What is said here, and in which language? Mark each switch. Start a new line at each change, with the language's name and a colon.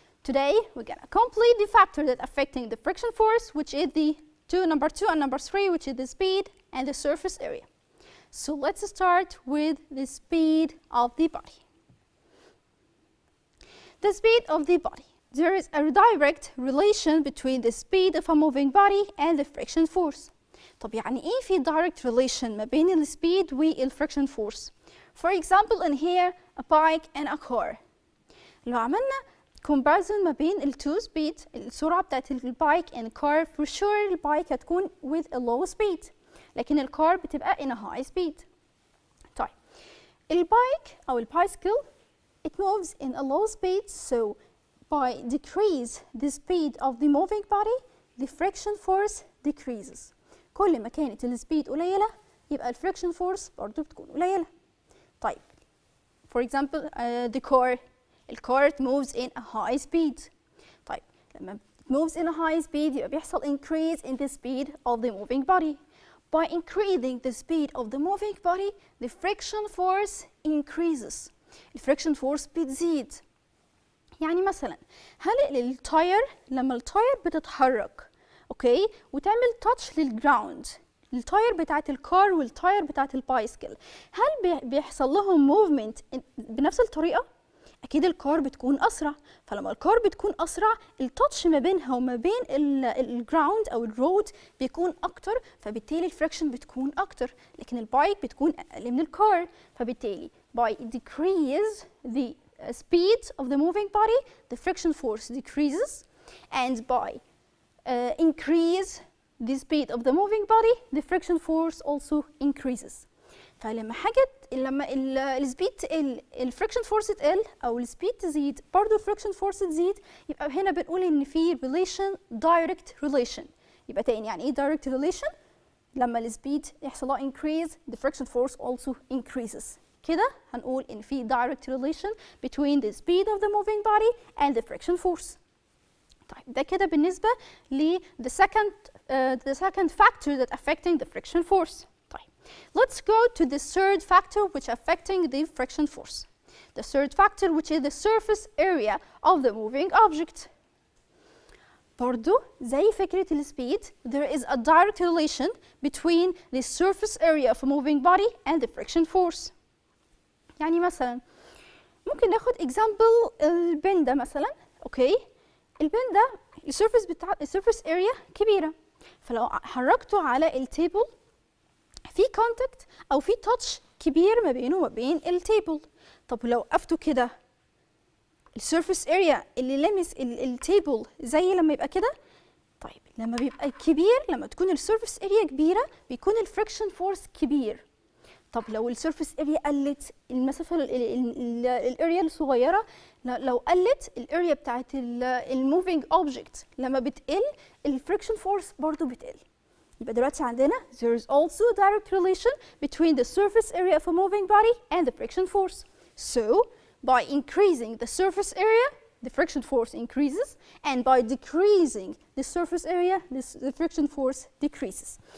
English: Today we're gonna complete the factor that affecting the friction force, which is the number 2 and number 3, which is the speed and the surface area. So let's start with the speed of the body. The speed of the body. There is a direct relation between the speed of a moving body and the friction force.
Arabic: طب يعني إيه في direct relation ما بين ال speed وال friction force?
English: For example, in here, a bike and a car. لو عملنا comparison ما بين ال two speed, السرعة بتاعت البايك and car, for sure البايك هتكون with a low speed. لكن الكار بتبقى in a high speed. طيب البايك أو البايسكل it moves in a low speed, so by decrease the speed of the moving body, the friction force decreases.
Arabic: كل ما كانت السبيد قليلة يبقى الفريكشن فورس برضو بتكون قليلة.
English: طيب for example the car, الكار moves in a high speed. طيب لما it moves in a high speed يبقى بيحصل increase in the speed of the moving body. By increasing the speed of the moving body, the friction force increases.
Arabic: الفريكشن فورس بتزيد. يعني مثلا هل التاير لما التاير بتتحرك اوكي وتعمل تاتش للجراوند، التاير بتاعت الكار والتاير بتاعت البايسكل، هل بيحصل لهم موفمنت بنفس الطريقه؟ اكيد الكار بتكون اسرع، فلما الكار بتكون اسرع التاتش ما بينها وما بين الجراوند او الرود بيكون اكتر، فبالتالي الفريكشن بتكون اكتر.
English: لكن البايك بتكون اقل من الكار، فبالتالي by decrease the speed of the moving body, the friction force decreases, and by increase the speed of the moving body, the friction force also increases.
Arabic: فلما لما السبيد تقل الفريكشن فورس تقل او السبيد تزيد برضه الفريكشن فورس تزيد، يبقى هنا بنقول ان في relation direct relation. يبقى تاني يعني ايه direct relation؟ لما السبيد يحصل لها increase the friction force also increases.
English: كده هنقول إن في direct relation between the speed of the moving body and the friction force. طيب ده كده بالنسبة ل the second factor that affecting the friction force. طيب let's go to the third factor which affecting the friction force. The third factor which is the surface area of the moving object. برضو زي فكرة السبيد there is a direct relation between the surface area of a moving body and the friction force.
Arabic: يعني مثلا ممكن ناخد example البن ده مثلا اوكي. البن ده السيرفيس اريا كبيره، فلو حركته على التيبل في كونتاكت او في تاتش كبير ما بينه وما بين التيبل. طب لو وقفته كده السيرفيس اريا اللي لمس التيبل زي لما يبقى كده. طيب لما بيبقى كبير، لما تكون السيرفيس اريا كبيره بيكون الفريكشن فورس كبير. طب لو السيرفيس اريا قلت المسافه الاريا الصغيره، لو قلت الاريا بتاعت الموفينج اوبجكت لما بتقل الفريكشن فورس برضو بتقل.
English: يبقى دلوقتي عندنا there is also a direct relation between the surface area of a moving body and the friction force. So by increasing the surface area the friction force increases, and by decreasing the surface area the friction force decreases.